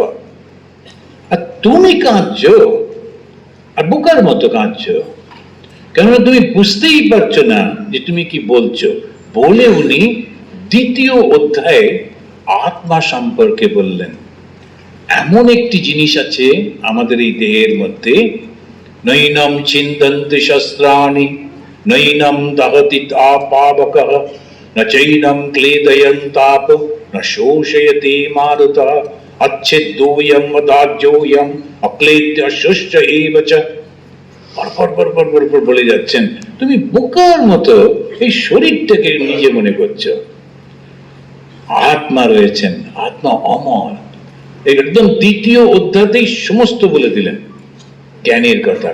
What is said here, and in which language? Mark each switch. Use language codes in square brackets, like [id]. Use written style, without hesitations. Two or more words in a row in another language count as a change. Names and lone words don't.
[bn] আর তুমি কাঁদছো, আর বোকার মতো কাঁদছো, কেননা তুমি বুঝতেই পারছো না যে তুমি কি বলছো। বলে উনি দ্বিতীয় অধ্যায়ে আত্মা সম্পর্কে বললেন। এমন একটি জিনিস আছে আমাদের এই দেহের মধ্যে, [sa] নৈনম চিন্তন্তি শস্ত্রাণি, নৈনম দহতি পাবকঃ, ন চৈনম ক্লেদয়ন্তাপ, ন শোষয়তি মারুতঃ, अच्छेद्योऽयं वदाज्योऽयं अक्लेद्य शुष्ट एव च। [bn] পর বলে যাচ্ছেন, তুমি বোকার মতো এই শরীরটাকে নিজে মনে করছো। আত্মা রয়েছেন, আত্মা অমর। একদম দ্বিতীয় অধ্যায়তেই সমস্ত বলে দিলেন জ্ঞানের কথা।